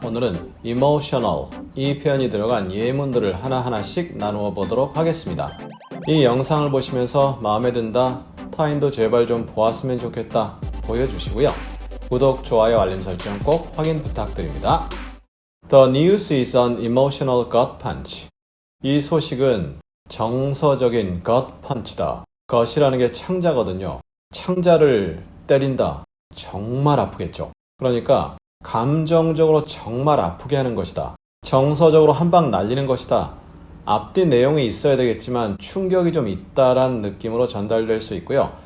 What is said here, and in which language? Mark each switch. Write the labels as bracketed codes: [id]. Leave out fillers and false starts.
[ko] 오늘은 emotional 이 표현이 들어간 예문들을 하나하나씩 나누어 보도록 하겠습니다. 이 영상을 보시면서 마음에 든다, 타인도 제발 좀 보았으면 좋겠다 보여주시고요. 구독, 좋아요, 알림 설정 꼭 확인 부탁드립니다. [en] The news is an emotional gut punch. [ko] 이 소식은 정서적인 gut punch다. gut이라는 게 창자거든요. 창자를 때린다. 정말 아프겠죠. 그러니까 감정적으로 정말 아프게 하는 것이다. 정서적으로 한 방 날리는 것이다. 앞뒤 내용이 있어야 되겠지만 충격이 좀 있다란 느낌으로 전달될 수 있고요.